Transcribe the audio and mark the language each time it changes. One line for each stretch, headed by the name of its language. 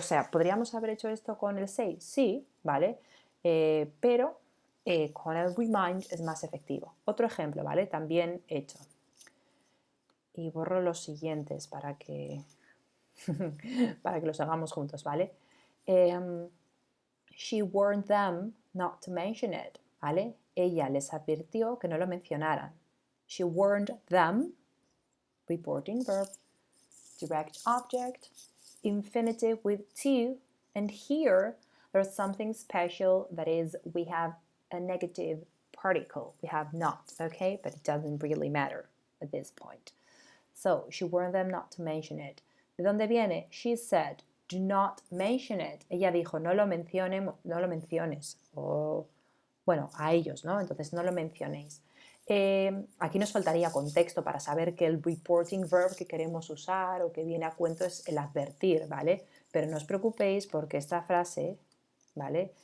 Spanish: ¿Podríamos haber hecho esto con el say? Sí, ¿vale? Pero con el remind es más efectivo. Otro ejemplo, ¿vale? También hecho. Y borro los siguientes para que los hagamos juntos, ¿vale?
English: She warned them not to mention it, ¿vale?
Spanish: Ella les advirtió que no lo mencionaran.
English: She warned them, reporting verb, direct object, infinitive with to, and here there's something special, that is, we have a negative particle. We have not, okay? But it doesn't really matter at this point. So, she warned them not to mention it.
Spanish: ¿De dónde viene?
English: She said, do not mention it.
Spanish: Ella dijo, no lo menciones. O, bueno, a ellos, ¿no? Entonces, no lo mencionéis. Aquí nos faltaría contexto para saber que el reporting verb que queremos usar o que viene a cuento es el advertir, ¿vale? Pero no os preocupéis porque esta frase, ¿vale?